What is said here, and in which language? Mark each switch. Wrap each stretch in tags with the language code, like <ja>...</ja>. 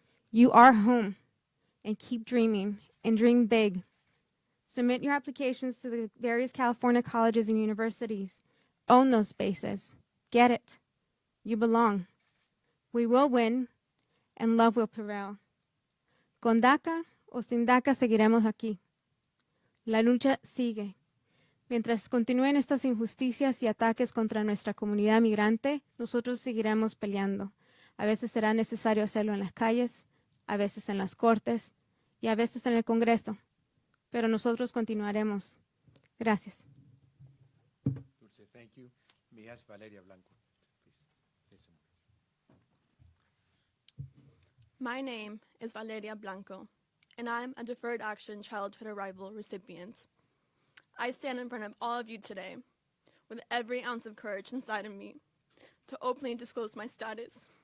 <en>You are home, and keep dreaming, and dream big. Submit your applications to the various California colleges and universities. Own those spaces. Get it. You belong. We will win, and love will prevail.</en> <es>Con DACA o sin DACA seguiremos aquí. La lucha sigue. Mientras continúen estas injusticias y ataques contra nuestra comunidad migrante, nosotros seguiremos peleando. A veces será necesario hacerlo en las calles, a veces en las cortes y a veces en el Congreso. Pero nosotros continuaremos. Gracias.</es> <en>Dulce, thank you. May I ask Valeria Blanco, please. My name is Valeria Blanco, and I'm a Deferred Action Childhood Arrival recipient. I stand in front of all of you today with every ounce of courage inside of me to openly disclose my status.</en>